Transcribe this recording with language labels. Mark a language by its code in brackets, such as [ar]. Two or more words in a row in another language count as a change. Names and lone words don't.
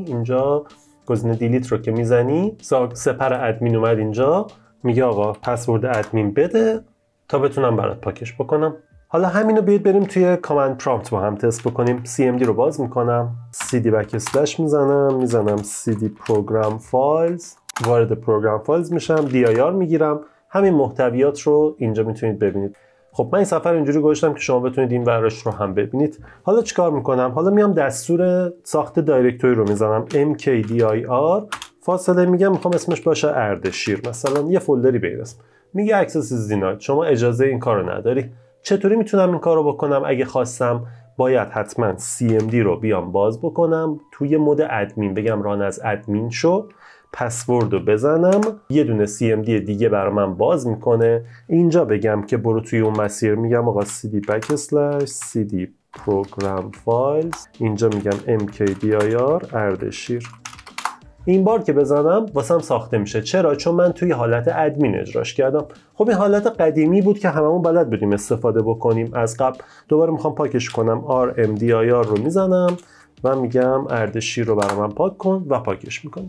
[fa] اینجا گزینه دیلیت رو که میزنی [en] super admin [fa] اومد اینجا، میگه آقا پسورد ادمین بده تا بتونم برات پاکش بکنم. حالا همینو بیاید بریم توی [en] command prompt [fa] با هم تست بکنیم. cmd رو باز میکنم، cd بک‌اسلش میزنم [en] cd program files، [fa] وارد [en] program files [fa] میشم، dir میگیرم. همین محتویات رو اینجا میتونید ببینید. خب من این سفر اینجوری گذاشتم که شما بتونید این ورش رو هم ببینید. حالا چیکار میکنم؟ حالا میام دستور ساخت دایرکتوری رو میزنم mkdir، فاصله میگم میخوام اسمش باشه اردشیر، مثلا یه فولدری به اسم. میگه [en] access is denied، [fa] شما اجازه این کارو نداری. چطوری میتونم این کار رو بکنم؟ اگه خواستم باید حتما CMD رو بیام باز بکنم، توی مود ادمین بگم [en] run as admin [fa] شو، پسورد رو بزنم، یه دونه CMD دیگه برای من باز میکنه. اینجا بگم که برو توی اون مسیر، میگم آقا [en] cd program files، [fa] اینجا میگم mkdir اردشیر. این بار که بزنم واسم ساخته میشه. چرا؟ چون من توی حالت ادمین اجراش کردم. خب این حالت قدیمی بود که هممون بلد بودیم استفاده بکنیم از قبل. دوباره میخوام پاکش کنم، rmdir رو میزنم و میگم اردشیر رو برای من پاک کن و پاکش میکنم.